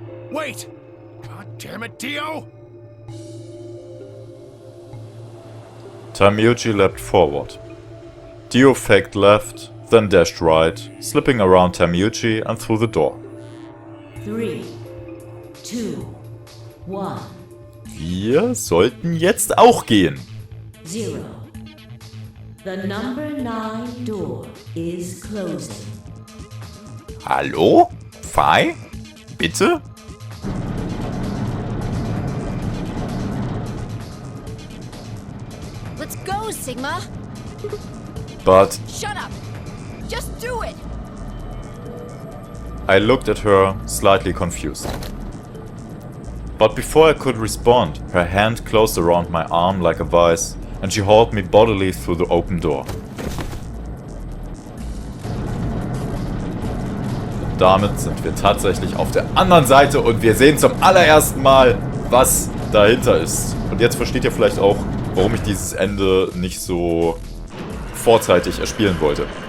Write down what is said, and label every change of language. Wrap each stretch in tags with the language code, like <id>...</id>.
<en>Wait! God damn it, Dio! Tamiyuchi leapt forward. Dio faked left, then dashed right, slipping around Tamiyuchi and through the door. 3, 2, 1,</en> <de>Wir sollten jetzt auch gehen.</de> <en>0. The number 9 door is closing.</en> <de>Hallo? Phi? Bitte?</de> <en>Let's go, Sigma! But Shut up! Just do it! I looked at her, slightly confused. But before I could respond, her hand closed around my arm like a vice, and she hauled me bodily through the open door.</en> <de>Und damit sind wir tatsächlich auf der anderen Seite und wir sehen zum allerersten Mal, was dahinter ist. Und jetzt versteht ihr vielleicht auch, warum ich dieses Ende nicht so vorzeitig erspielen wollte.</de>